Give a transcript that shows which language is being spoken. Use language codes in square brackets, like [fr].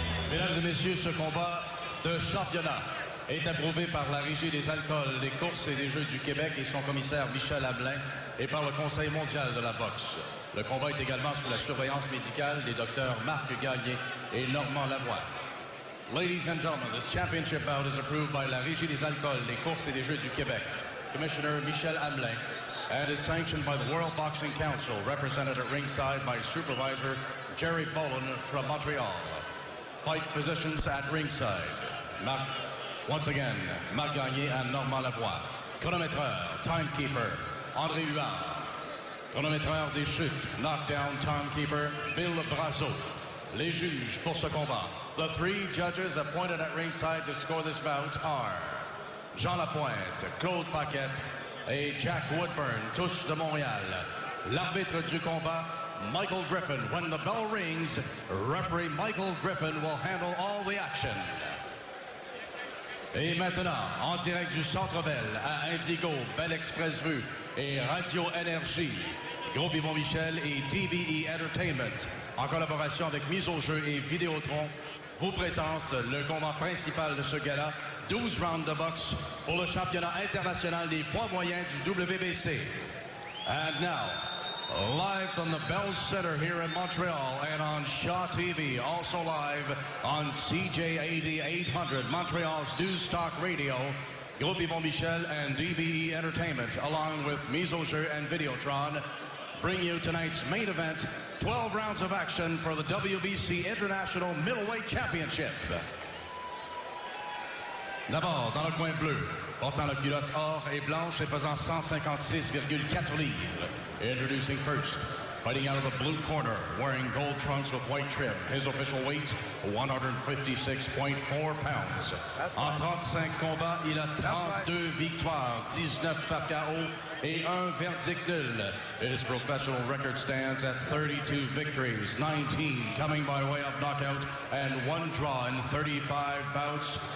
[fr] Mesdames et messieurs, ce combat de championnat est approuvé par la Régie des alcools, des courses et des Jeux du Québec et son commissaire Michel Hamelin et par le Conseil mondial de la boxe. Le combat est également sous la surveillance médicale des docteurs Marc Gagné et Normand Lavoie. [en] Ladies and gentlemen, this championship bout is approved by la Régie des alcools, des courses et des Jeux du Québec, Commissioner Michel Hamelin, and is sanctioned by the World Boxing Council, represented at ringside by Supervisor Jerry Boland from Montreal. Fight physicians at ringside. Once again, Marc Gagné and Normand Lavoie. Chronométreur, timekeeper, André Huard. [fr] Chronométreur des chutes, [en] knockdown timekeeper, [fr] Bill Brazo. Les juges pour ce combat. [en] The three judges appointed at ringside to score this bout are Jean Lapointe, Claude Paquette et Jack Woodburn, [fr] tous de Montréal. L'arbitre du combat, [en] Michael Griffin. When the bell rings, referee Michael Griffin will handle all the action. [fr] Et maintenant, en direct du Centre Bell à Indigo, Bell Express Vue et Radio Énergie, Groupe Yvon Michel et TVE Entertainment, en collaboration avec Mise au jeu et Vidéotron, vous présente le combat principal de ce gala, 12 rounds de boxe pour le championnat international des poids moyens du WBC. [en] And now, live from the Bell Center here in Montreal and on Shaw TV, also live on CJAD 800, Montreal's News Talk Radio, Groupe Yvon Michel and DBE Entertainment, along with Mise au jeu and Videotron, bring you tonight's main event, 12 rounds of action for the WBC International Middleweight Championship. [fr] D'abord, dans le coin bleu, portant la culotte or et blanche et pesant 156,4 livres. [en] Introducing first, fighting out of the blue corner, wearing gold trunks with white trim. His official weight, 156.4 pounds. [fr] En 35 combats, il a 32 victoires, 19 par KO et un verdict nul. [en] His professional record stands at 32 victories, 19 coming by way of knockout, and 1 draw in 35 bouts.